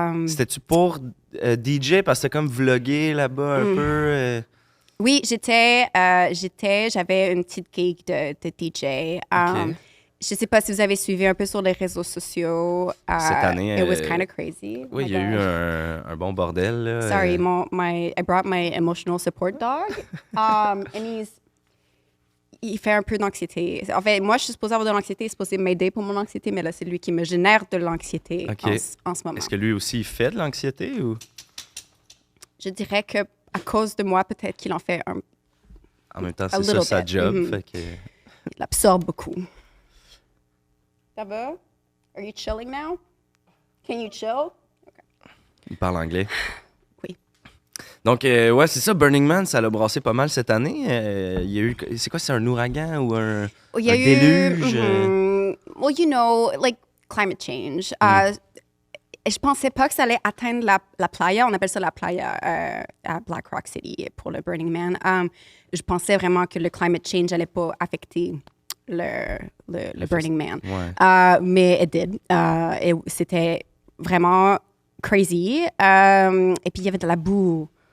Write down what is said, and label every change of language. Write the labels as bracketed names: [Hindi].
[French] C'était-tu pour DJ, parce que t'as comme vlogué là-bas un peu? Oui, j'avais une petite gig de DJ. Je ne sais pas si vous avez suivi un peu sur les réseaux sociaux. Cette année, [English] it was kind of crazy. [French] Oui, il y a eu un bon bordel. Là. [English] Sorry, I brought my emotional support dog. And [French] il fait un peu d'anxiété. En fait, moi, je suis supposée avoir de l'anxiété, il est supposé m'aider pour mon anxiété, mais là, c'est lui qui me génère de l'anxiété en ce moment. Est-ce que lui aussi, il fait de l'anxiété ou? Je dirais que à cause de moi, peut-être qu'il en fait un. En même temps, c'est ça sa job. Fait que... Il absorbe beaucoup. Ça va? [English] Are you chilling now? Can you chill? Okay. [French] Il parle anglais. Oui. Donc, ouais, c'est ça. Burning Man, ça l'a brassé pas mal cette année. Il y a eu... C'est quoi, c'est un ouragan ou un déluge? [English] Well, you know, like climate change. [French] Je pensais pas que ça allait atteindre la playa. On appelle ça la playa à Black Rock City pour le Burning Man. Je pensais vraiment que le [English] climate change [French] allait pas affecter le Burning Man. Ouais. Mais [English] it did. [French] Et c'était vraiment crazy. Et puis, il y avait de la boue.